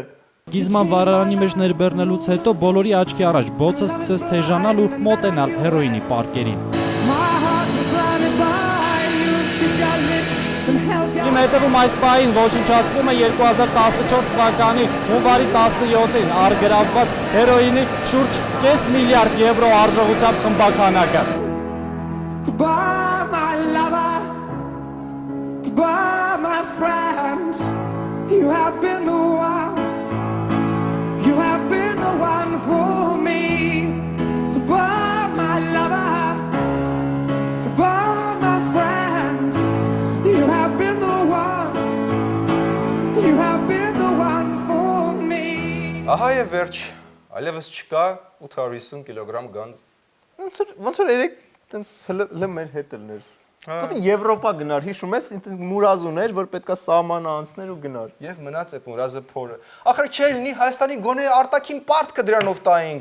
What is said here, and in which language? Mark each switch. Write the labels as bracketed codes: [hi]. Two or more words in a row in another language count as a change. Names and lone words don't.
[hy] Կիզման վառարանի մեջ ներբեռնելուց հետո բոլորի աչքի առաջ բոցը սկսեց թեժանալ ու մոտենալ հերոինի պարկերին։ Իմ հետևում այս պահին ոչնչացվում է 2014 թվականի հունվարի 17-ին առգրավված հերոինի շուրջ 5 միլիարդ եվրո արժողությամբ խմբականակը։ [en] Goodbye, my lover. Goodbye, my friend. You have been the one. You have been the one for me. Goodbye, my lover. Goodbye, my friend. You have been the one. You have been the one for me. [hy] Ահա եւ վերջ, այլևս չկա 850 կիլոգրամ գանձ։ Ոնց որ երեք տենց հլը մեր հետ լներ։ Պետք է Եվրոպա գնար, հիշում ես, մուրազ ուներ, որ պետքա սահմանը անցներ ու գնար։ Եվ մնաց այդ մուրազը փորը։ Ախր չէ լինի Հայաստանի գոնե արտաքին պարտքը դրանով տային։